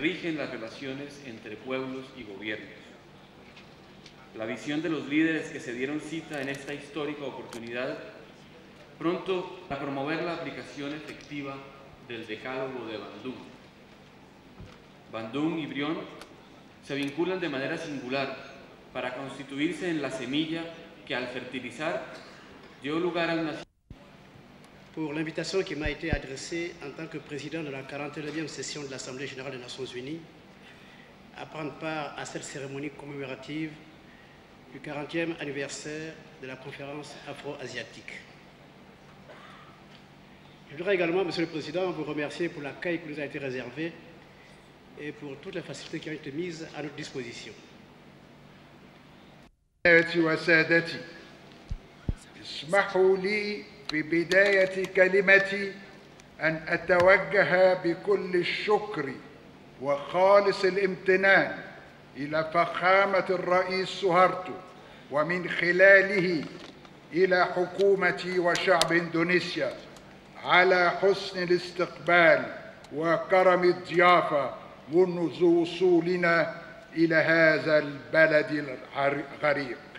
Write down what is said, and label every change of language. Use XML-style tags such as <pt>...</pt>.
<es>Rigen las relaciones entre pueblos y gobiernos. La visión de los líderes que se dieron cita en esta histórica oportunidad pronto a promover la aplicación efectiva del Decálogo de Bandung. Bandung y Brión se vinculan de manera singular para constituirse en la semilla que al fertilizar dio lugar a una...</es> <fr>Pour l'invitation qui m'a été adressée en tant que président de la 49e session de l'Assemblée générale des Nations unies à prendre part à cette cérémonie commémorative du 40e anniversaire de la conférence afro-asiatique. Je voudrais également, Monsieur le Président, vous remercier pour l'accueil qui nous a été réservé et pour toutes les facilités qui ont été mises à notre disposition.</fr> <ar>وسادتي، اسمحوا لي في بداية كلمتي أن أتوجه بكل الشكر وخالص الامتنان إلى فخامة الرئيس سوهارتو ومن خلاله إلى حكومة وشعب إندونيسيا على حسن الاستقبال وكرم الضيافة منذ وصولنا إلى هذا البلد الغريق.</ar>